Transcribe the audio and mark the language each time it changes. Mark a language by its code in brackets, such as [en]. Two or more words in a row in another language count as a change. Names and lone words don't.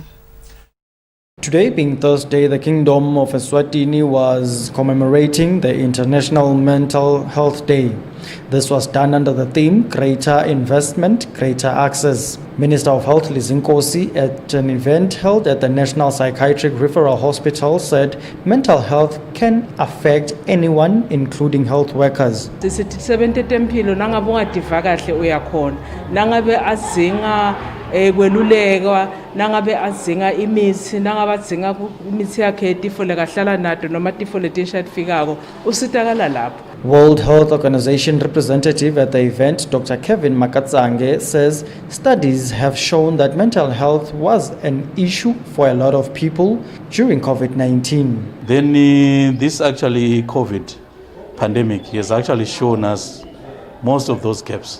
[en] Today being Thursday, the Kingdom of Eswatini was commemorating the International Mental Health Day. This was done under the theme Greater Investment, Greater Access. Minister of Health Lizzie Ngosi at an event held at the National Psychiatric Referral Hospital said mental health can affect anyone, including health workers. [ss] Kwelulekwa nangabe azinga imithi nangabe adzinga imithi yakhe tifo lekahlala nato noma tifo letishafikako usitakala lapho. [en] World Health Organization representative at the event, Dr. Kevin Makatzange, says studies have shown that mental health was an issue for a lot of people during COVID-19. Then this actually COVID pandemic has actually shown us most of those gaps.